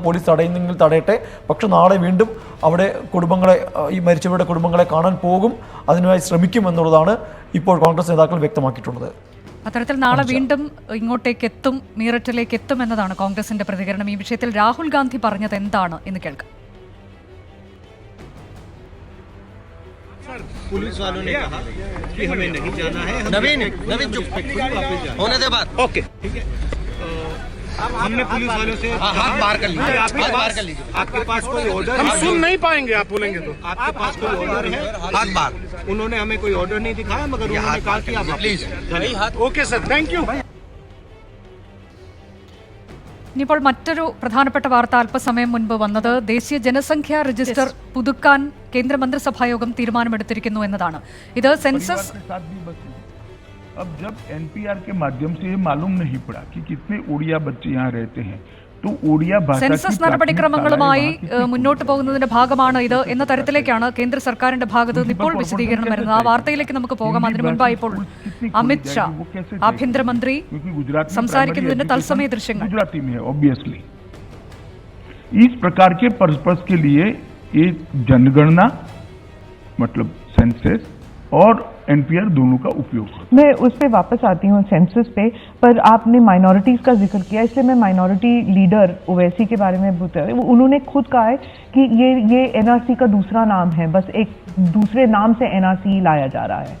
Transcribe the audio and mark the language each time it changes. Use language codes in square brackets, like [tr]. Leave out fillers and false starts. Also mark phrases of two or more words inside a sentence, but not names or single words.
[ml] പോലീസ് തടയുന്നെങ്കിൽ തടയട്ടെ, പക്ഷെ നാളെ വീണ്ടും അവിടെ കുടുംബങ്ങളെ, ഈ മരിച്ചവരുടെ കുടുംബങ്ങളെ കാണാൻ പോകും, അതിനായി ശ്രമിക്കുമെന്നുള്ളതാണ് ഇപ്പോൾ കോൺഗ്രസ് നേതാക്കൾ വ്യക്തമാക്കിയിട്ടുള്ളത്. അത്തരത്തിൽ നാളെ വീണ്ടും ഇങ്ങോട്ടേക്ക് എത്തും, മീററ്റിലേക്ക് എത്തും എന്നതാണ് കോൺഗ്രസിന്റെ പ്രതികരണം. ഈ വിഷയത്തിൽ രാഹുൽ ഗാന്ധി പറഞ്ഞത് എന്താണ് എന്ന് കേൾക്കാം. [hi] पुलिस वालों ने कहा कि हमें नहीं जाना है। नवीन चुप होने दे बात। ओके, ठीक है। हमने पुलिस वालों से हाथ बाहर कर लीजिए, आपके पास कोई ऑर्डर? हम सुन नहीं पाएंगे, आप बोलेंगे तो। आपके पास कोई ऑर्डर है? हाथ बाहर। उन्होंने हमें कोई ऑर्डर नहीं दिखाया, मगर उन्होंने कहा कि आप प्लीज। [en] Okay sir, thank you. [ml] ഇനിയിപ്പോൾ മറ്റൊരു പ്രധാനപ്പെട്ട വാർത്ത അല്പസമയം മുൻപ് വന്നത് ദേശീയ ജനസംഖ്യാ രജിസ്റ്റർ പുതുക്കാൻ കേന്ദ്രമന്ത്രിസഭായോഗം തീരുമാനമെടുത്തിരിക്കുന്നു എന്നതാണ്. ഇത് സെൻസസ് [hi] अब जब एनपीआर के माध्यम से ये मालूम नहीं पड़ा कि कितने ओडिया बच्चे यहाँ रहते हैं, तो ओडिया भाषा [ml] സെൻസസ് നടപടിക്രമങ്ങളുമായി മുന്നോട്ട് പോകുന്നതിന്റെ ഭാഗമാണ് ഇത് എന്ന തരത്തിലേക്കാണ് കേന്ദ്ര സർക്കാരിന്റെ ഭാഗത്ത് നിന്ന് ഇപ്പോൾ വിശദീകരണം വരുന്നത്. ആ വാർത്തയിലേക്ക് നമുക്ക് പോകാം. അതിനു മുൻപായി ഇപ്പോൾ അമിത് ഷാ ആഭ്യന്തരമന്ത്രി സംസാരിക്കുന്നതിന്റെ തത്സമയ ദൃശ്യങ്ങൾ. [hi] गुजराती में है ऑब्वियसली। इस प्रकार के पर्पस के लिए ये जनगणना मतलब सेंसस और एनपीआर दोनों का उपयोग होता है। मैं उस पे वापस आती हूँ सेंसस पे, पर आपने माइनॉरिटीज का जिक्र किया, इसलिए मैं [en] minority leader [hi] ओवैसी के बारे में उन्होंने खुद कहा है कि ये एनआरसी का दूसरा नाम है, बस एक दूसरे नाम से एनआरसी लाया जा रहा है।